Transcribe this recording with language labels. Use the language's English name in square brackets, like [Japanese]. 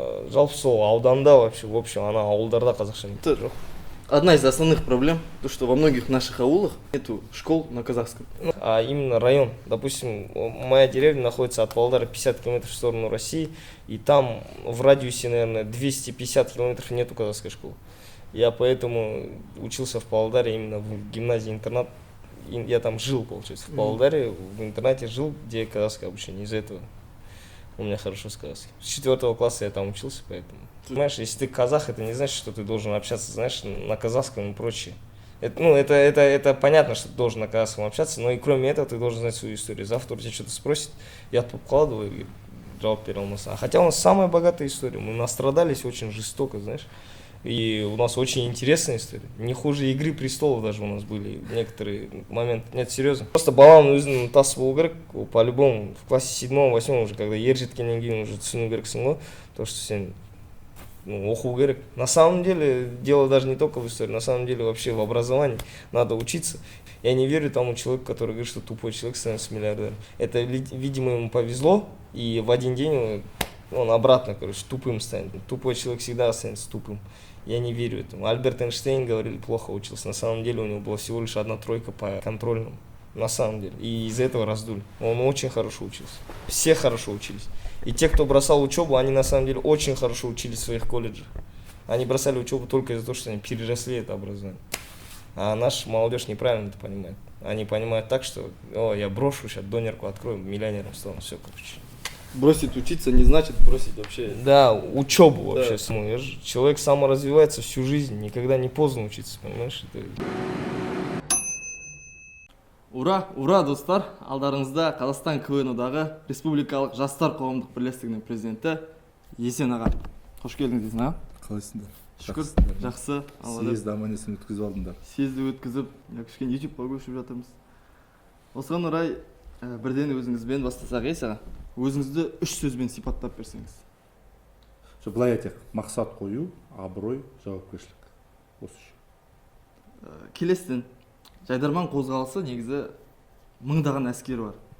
[Kazakh] Жалпы сол ауданда [Russian] вообще, в общем, [Kazakh] ана ауылдарда қазақша мектеп жоқ. [Russian] Одна из основных проблем, то что во многих наших аулах нету школ на казахском. А именно район. Допустим, моя деревня находится от Павлодара 50 километров в сторону России, и там в радиусе, наверное, 250 километров нету казахской школы. Я поэтому учился в Павлодаре именно в гимназии-интернат. Я там жил, получается, в Павлодаре, в интернате жил, где казахское обучение. Из-за этого у меня хорошо с казахским. С 4 класса я там учился, поэтому. Понимаешь, если ты казах, это не значит, что ты должен общаться, знаешь, на казахском и прочее. Это понятно, что ты должен на казахском общаться, но и кроме этого ты должен знать свою историю. Завтра тебя что-то спросит, я покладываю и [Kazakh] жауап бере алмаса. [Russian] А хотя у нас самая богатая история, мы настрадались очень жестоко, знаешь. И у нас очень интересная история. Не хуже «Игры престолов» даже у нас были некоторые моменты. Нет, серьезно. [Kazakh] Просто балам өзінің тасы болу керек, [Russian] по-любому в классе 7-8 уже, когда [Kazakh] ер жеткеннен кейін уже түсіну керексің ғой, [Russian] то, что [Kazakh] сен оқу керек. [Russian] На самом деле, дело даже не только в истории, на самом деле вообще в образовании надо учиться. Я не верю тому человеку, который говорит, что тупой человек становится миллиардером. Это, видимо, ему повезло, и в один день он обратно, короче, тупым станет. Тупой человек всегда останется тупым. Я не верю этому. Альберт Эйнштейн, говорили, плохо учился. На самом деле у него была всего лишь 1 тройка по контрольному. На самом деле. И из-за этого раздули. Он очень хорошо учился. Все хорошо учились. И те, кто бросал учебу, они на самом деле очень хорошо учились в своих колледжах. Они бросали учебу только из-за того, что они переросли это образование. А наша молодежь неправильно это понимает. Они понимают так, что я брошу, сейчас донерку открою, миллионером стану. Все, короче. Бросить учиться не значит бросить вообще. Да, учебу Да. вообще. Человек саморазвивается всю жизнь, никогда не поздно учиться, понимаешь? [Kazakh] Ура, ура, достар! Алдарыңызда Қазақстан КВН одағы Республикалық жастар қоғамдық бірлестігінің президенті Есен аға. Қош келдіңіз, Есен аға. Қалайсыңдар? Шүкір, жақсы. Съезд аман-есен өткізіп алдыңдар. Съезді өткізіп, кішкене YouTube-ға көшіп жатырмыз. Осыған орай бірден өзіңізбен бастасақ, Есен аға. Өзіңізді 3 сөзбен сипаттап берсеңіз. Былай айтайық, мақсат қою, абырой, жауапкершілік. Осы үшін. Келестен, Жайдарман қозғалысы негізі мыңдаған әскер бар.